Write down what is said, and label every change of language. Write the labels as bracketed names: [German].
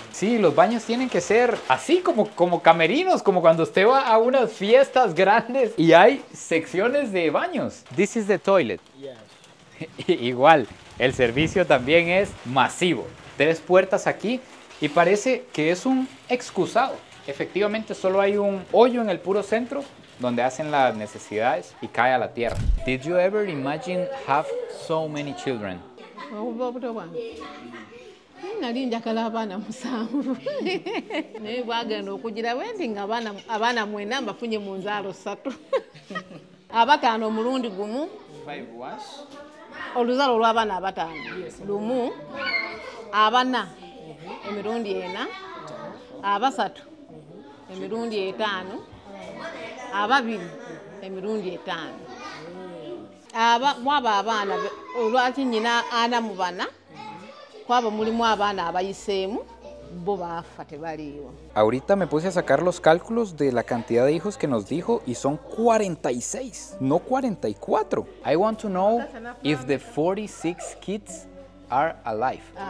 [Spanish] Sí, los baños tienen que ser así como camerinos, como cuando usted va a unas fiestas grandes y hay secciones de baños. [English] This is the toilet. Yes. [Spanish] Igual, el servicio también es masivo. 3 puertas aquí y parece que es un excusado. Efectivamente, solo hay un hoyo en el puro centro donde hacen las necesidades y cae a la tierra. [English] Did you ever imagine have so many children? [Ganda] Okuva obuto bwange nali njagala abaana 7 naye bwagenda okugira bwe nti nga abaana 9 mbafunye mu nzaalo 3 abataano omulundi gumu [English] 5 once. [Ganda] oluzaalo olw'abaana abataano lumu abana emirundi 4 abasatu emirundi 5 ababiri emirundi 5. Mwaba abaana olwaki nnyina 44 kwaba mulimu abaana abayiseemu bo baafa tebaliiwo. [Spanish] Ahorita me puse a sacar los cálculos de la cantidad de hijos que nos dijo y son 46, no 44. [English] I want to know if the 46 kids are alive.